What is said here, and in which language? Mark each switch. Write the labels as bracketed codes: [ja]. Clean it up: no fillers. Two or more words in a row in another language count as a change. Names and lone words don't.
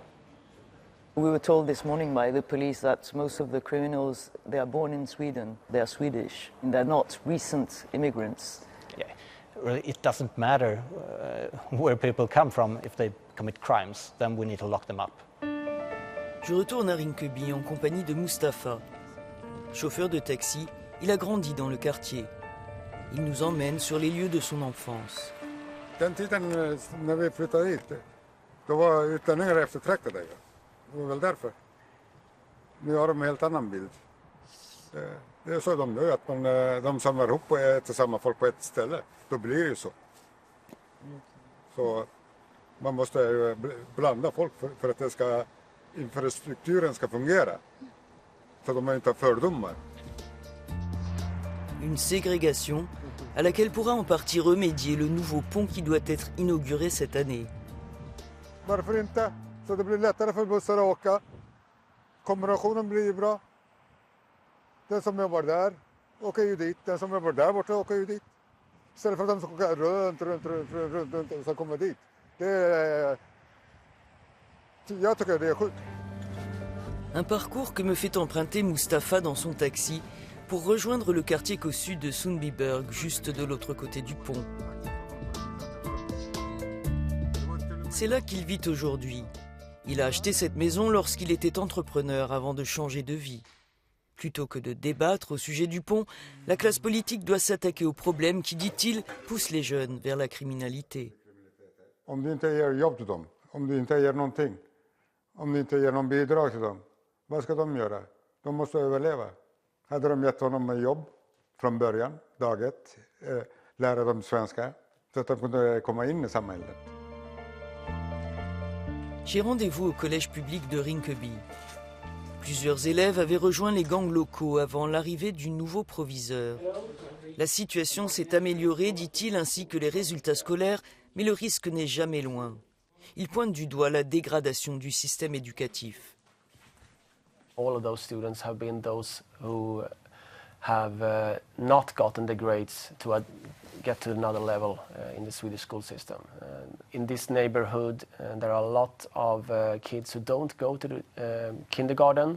[en] We were told this morning by the police that most of the criminals, they are born in Sweden, they are Swedish, and they're not recent immigrants. Yeah, really, it doesn't matter where people come from. If they commit crimes, then we need to lock them up. [fr] Je retourne à Rinkeby en compagnie de Mustafa. Chauffeur de taxi, il a grandi dans le quartier. Il nous emmène sur les lieux de son enfance. [sv] Den tiden när vi flyttade hit, då var utlänningar eftertraktade. Det var väl därför. Nu har de en helt annan bild. Det är så de gör, att de samlar ihop och äter samma folk på ett ställe. Då blir det ju så. Så man måste blanda folk för att infrastrukturen ska fungera. Så de inte har fördomar. [fr] Une ségrégation à laquelle pourra en partie remédier le nouveau pont qui doit être inauguré cette année. [sv] Varför inte? Så det blir lättare för bussar att åka. Kombinationen blir bra. Den som jobbar där åker ju dit. Den som jobbar där borta åker ju dit. Istället för att de ska åka runt och så kommer dit. Jag tycker det är sjukt. [fr] Un parcours que me fait emprunter Mustapha dans son taxi pour rejoindre le quartier cossu de Sundbyberg, juste de l'autre côté du pont. C'est là qu'il vit aujourd'hui. Il a acheté cette maison lorsqu'il était entrepreneur avant de changer de vie. Plutôt que de débattre au sujet du pont, la classe politique doit s'attaquer aux problèmes qui, dit-il, poussent les jeunes vers la criminalité. [sv] Om du inte ger jobb till dem, om du inte ger någonting, om du inte ger någon bidrag till dem, vad ska de göra? De måste överleva. Hade de gett honom ett jobb från början, dag ett, lära dem svenska, så att de kunde komma in i samhället. [fr] J'ai rendez-vous au collège public de Rinkeby. Plusieurs élèves avaient rejoint les gangs locaux avant l'arrivée du nouveau proviseur. La situation s'est améliorée, dit-il, ainsi que les résultats scolaires, mais le risque n'est jamais loin. Il pointe du doigt la dégradation du système éducatif. [en] All of those students have been those who have not gotten the grades to get to another level in the Swedish school system. In this neighborhood, there are a lot of kids who don't go to the kindergarten.